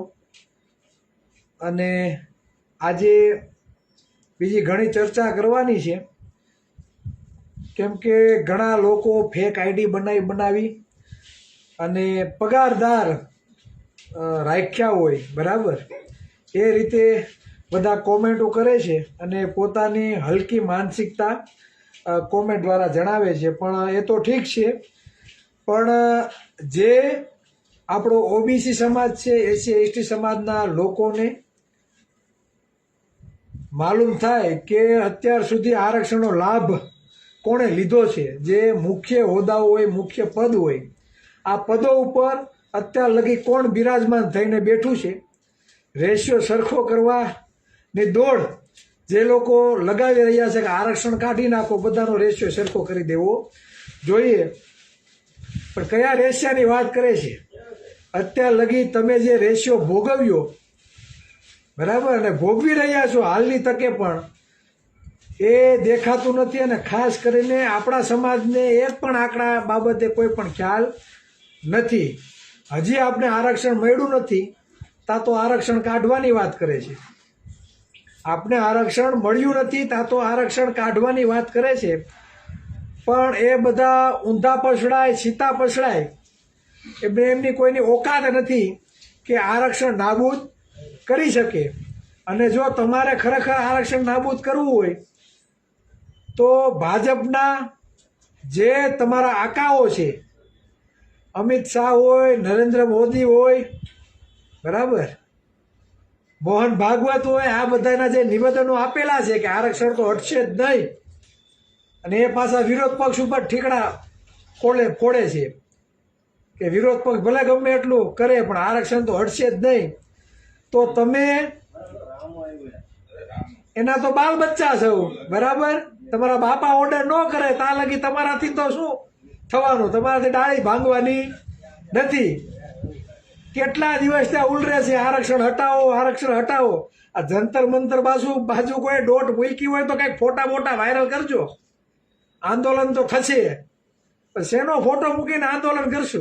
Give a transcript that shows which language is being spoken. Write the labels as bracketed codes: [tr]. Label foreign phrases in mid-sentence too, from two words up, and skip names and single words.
[gu] અને આજે બીજી ઘણી ચર્ચા કરવાની છે કેમ કે ઘણા લોકો [en] fake ID [gu] બનાવી અને પગારદાર રાખ્યા હોય બરાબર એ રીતે બધા કૉમેન્ટો કરે છે અને પોતાની હલકી માનસિકતા કૉમેન્ટ દ્વારા જણાવે છે। પણ એ તો ઠીક છે, પણ જે આપણો ઓબીસી સમાજ છે એસસી એસટી સમાજના લોકોને માલૂમ થાય કે અત્યાર સુધી આરક્ષણનો લાભ કોણે લીધો છે। જે મુખ્ય હોદ્દાઓ હોય મુખ્ય પદ હોય આ પદો ઉપર અત્યાર લગી કોણ બિરાજમાન થઈને બેઠું છે। રેશિયો સરખો કરવા ની દોડ જે લોકો લગાવી રહ્યા છે કે આરક્ષણ કાઢી નાખો, બધાનો રેશિયો સરખો કરી દેવો જોઈએ, પણ કયા રેશિયાની વાત કરે છે? અત્યાર લગી તમે જે રેશિયો ભોગવ્યો બરાબર અને ભોગવી રહ્યા છો હાલની તકે પણ એ દેખાતું નથી અને ખાસ કરીને આપણા સમાજને એક પણ આંકડા બાબતે કોઈ પણ ખ્યાલ નથી। હજી આપણે આરક્ષણ મળ્યું નથી તા તો આરક્ષણ કાઢવાની વાત કરે છે। આપણે આરક્ષણ મળ્યું નથી તા તો આરક્ષણ કાઢવાની વાત કરે છે, પણ એ બધા ઊંધા પછડાય સીતા પછડાય એમની કોઈની ઔકાત નથી કે આરક્ષણ નાબૂદ કરી શકે। અને જો તમારે ખરેખર આરક્ષણ નાબૂદ કરવું હોય તો ભાજપના જે તમારા આકાઓ છે અમિત શાહ હોય નરેન્દ્ર મોદી હોય બરાબર મોહન ભાગવત હોય આ બધાના જે નિવેદનો આપેલા છે કે આરક્ષણ તો હટશે જ નહીં અને એ પાછા વિરોધ પક્ષ ઉપર ઠીકડા ફોડે છે કે વિરોધ પક્ષ ભલે ગમે એટલું કરે પણ આરક્ષણ તો હટશે જ નહીં। તો તમે એના તો બાલ બચ્ચા છો બરાબર, તમારા બાપા ઑર્ડર ન કરે તા લગી તમારાથી તો શું થવાનું, તમારાથી ડાળી ભાંગવાની નથી। કેટલા દિવસ ત્યાં ઉલરે છે આરક્ષણ હટાવો આરક્ષણ હટાવો। આ જંતર મંતર બાજુ કોઈ દોટ મૂકી હોય તો કંઈક ફોટા મોટા વાયરલ કરજો, આંદોલન તો થશે। પણ શેનો ફોટો મૂકીને આંદોલન કરશું?